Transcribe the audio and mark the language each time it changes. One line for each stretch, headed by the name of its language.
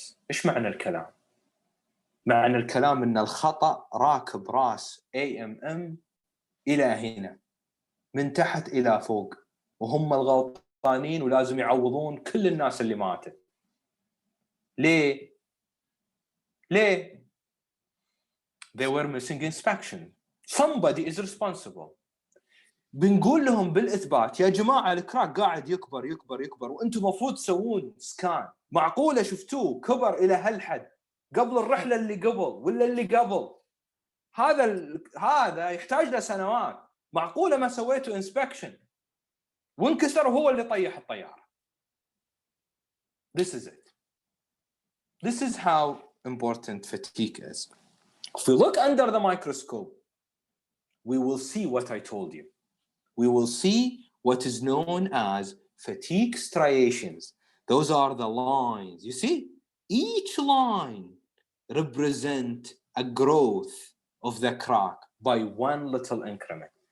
Arabic: إيش معنى الكلام؟ معنى الكلام إن الخطأ راكب راس AMM إلى هنا من تحت إلى فوق، وهم الغلطانين ولازم يعوضون كل الناس اللي ماتت. ليه؟
English: They were missing inspection. Somebody is responsible.
Arabic: بنقول لهم بالإثبات يا جماعة الكراك قاعد يكبر يكبر يكبر وأنتم مفروض تسوون سكان. معقولة شفتوه كبر إلى هالحد قبل الرحلة اللي قبل ولا اللي قبل؟ هذا يحتاج له سنوات. معقولة ما سويتوا inspection وانكسر وهو اللي طيح الطيارة.
English: This is it. This is how important fatigue is. If we look under the microscope, we will see what I told you. We will see what is known as fatigue striations. Those are the lines. You see, each line represents a growth of the crack by one little increment.